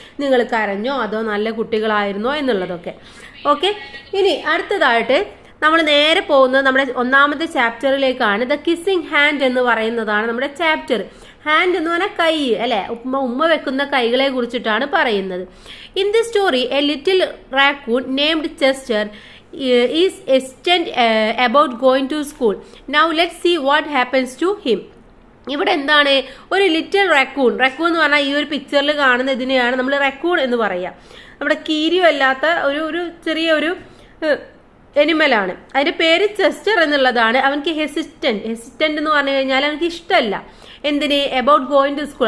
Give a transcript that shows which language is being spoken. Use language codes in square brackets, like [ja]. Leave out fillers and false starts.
[ml] നിങ്ങൾ കരഞ്ഞോ അതോ നല്ല കുട്ടികളായിരുന്നോ എന്നുള്ളതൊക്കെ. ഓക്കെ, ഇനി അടുത്തതായിട്ട് നമ്മൾ നേരെ പോകുന്നത് നമ്മുടെ ഒന്നാമത്തെ ചാപ്റ്ററിലേക്കാണ്. ദ കിസ്സിംഗ് ഹാൻഡ് എന്ന് പറയുന്നതാണ് നമ്മുടെ ചാപ്റ്റർ. ഹാൻഡ് എന്ന് പറഞ്ഞാൽ കൈ അല്ലെ. ഉമ്മ വെക്കുന്ന കൈകളെ കുറിച്ചിട്ടാണ് പറയുന്നത്. [en] In the story a little raccoon named Chester is hesitant about going to school. Now let's see what happens to him. [ml] ഇവിടെ എന്താണ്? ഒരു ലിറ്റിൽ റക്കൂൺ. റക്കൂൺ എന്ന് പറഞ്ഞാൽ ഈ ഒരു പിക്ചറിൽ കാണുന്ന ഇതിനെയാണ് നമ്മൾ റക്കൂൺ എന്ന് പറയുക. നമ്മുടെ കീരിയോ അല്ലാത്ത ഒരു ചെറിയൊരു എനിമലാണ്. അതിന്റെ പേര് ചെസ്റ്റർ എന്നുള്ളതാണ്. അവൻക്ക് ഹെസിസ്റ്റന്റ് എന്ന് പറഞ്ഞു കഴിഞ്ഞാൽ അവനക്ക് ഇഷ്ടമല്ല. എന്തിന്? [en] About going to school.